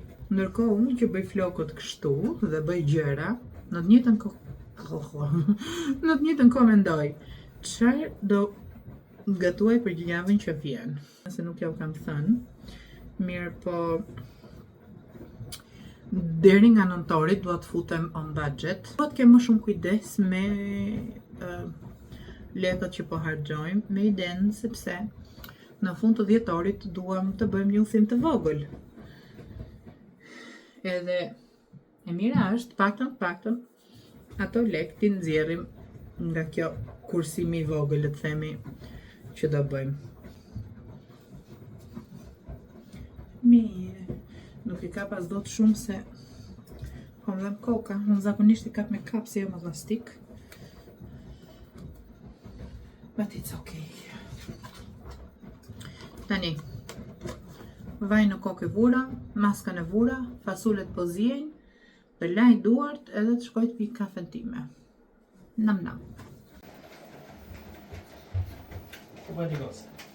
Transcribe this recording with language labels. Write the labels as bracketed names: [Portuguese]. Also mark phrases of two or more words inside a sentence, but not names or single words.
[Albanian] Ndërkohë unë që bëj flokët kështu dhe bëj gjëra, në të njëjtën kohë mendoj, çfarë do gatuaj për javën që vjen. Se nuk ja u kam thënë. Mirë, po deri nga nëntori dua të futem [English] on budget. [Albanian] Duhet të kem më shumë kujdes me lekët që po harxojmë, me idenë sepse në fund të dhjetorit duam të bëjmë një udhim të vogël. Edhe e mira është paktën ato lekë ti nxjerrim nga kjo kursimi i vogël, le të themi, që do bëjmë. Mirë, nuk i kap as dot shumë se po më dhem koka, unë zakonisht i kap me kapsi jo me plastik. [English] But it's okay. [Albanian] Tani, vaj në kokë e vura, maskën e vura, fasulet po ziejnë, dhe laj duart edhe të shkoj të pi kafen time. Nam nam. Po bëj digos.